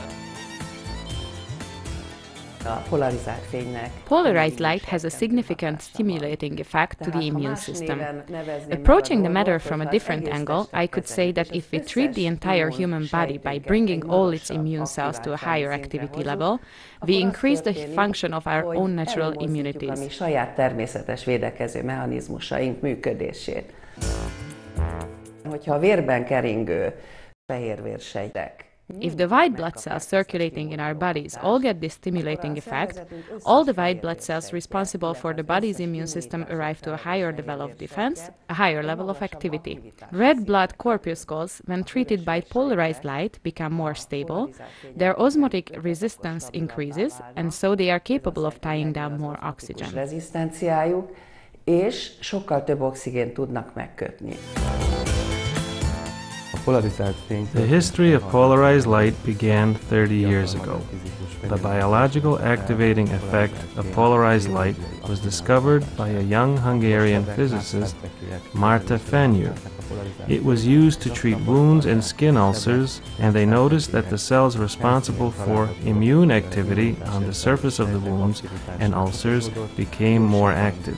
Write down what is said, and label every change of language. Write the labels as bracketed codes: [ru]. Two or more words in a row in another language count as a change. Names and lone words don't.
[en] Polarized light has a significant stimulating effect to the immune system. Approaching the matter from a different angle, I could say that if we treat the entire human body by bringing all its immune cells to a higher activity level, we increase the function of our own natural immunities. [hu] Hogyha a vérben keringő fehérvérsejtek [en] If the white blood cells circulating in our bodies all get this stimulating effect, all the white blood cells responsible for the body's immune system arrive to a higher level of defense, a higher level of activity. Red blood corpuscles, when treated by polarized light, become more stable, their osmotic resistance increases, and so they are capable of tying down more oxygen. [hu] Rezisztenciájuk, és sokkal több oxigént tudnak megkötni. [en] The history of polarized light began 30 years ago. The biological activating effect of polarized light was discovered by a young Hungarian physicist, Marta Fenyő. It was used to treat wounds and skin ulcers, and they noticed that the cells responsible for immune activity on the surface of the wounds and ulcers became more active.